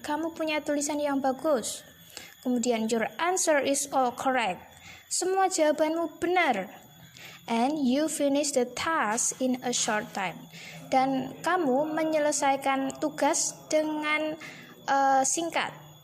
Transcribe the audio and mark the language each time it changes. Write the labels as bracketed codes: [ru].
[id] Kamu punya tulisan yang bagus. [en] Kemudian your answer is all correct. [id] Semua jawabanmu benar. [en] And you finish the task in a short time. [id] Dan kamu menyelesaikan tugas dengan singkat.